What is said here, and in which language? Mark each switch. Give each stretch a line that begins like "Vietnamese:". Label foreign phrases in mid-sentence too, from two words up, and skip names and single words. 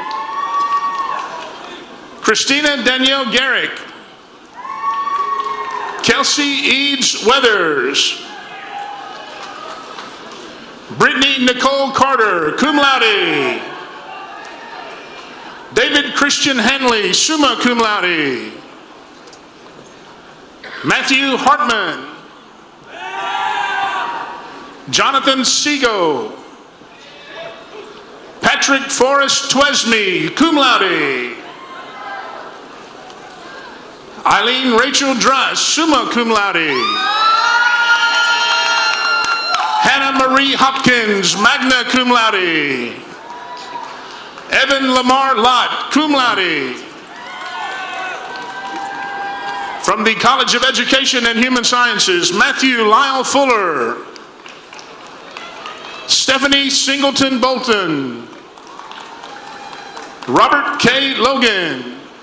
English: Christina Danielle Garrick. Kelsey Eads Weathers. Brittany Nicole Carter,
Latin: cum laude.
English: David Christian Hanley,
Latin: summa cum laude.
English: Matthew Hartman. Jonathan Seago. Patrick Forrest Twesme,
Latin: cum laude.
English: Eileen Rachel Druss,
Latin: summa cum laude.
English: Hannah Marie Hopkins,
Latin: magna cum laude.
English: Evan Lamar Lott,
Latin: cum laude.
English: From the College of Education and Human Sciences, Matthew Lyle Fuller. Stephanie Singleton Bolton. Robert K. Logan.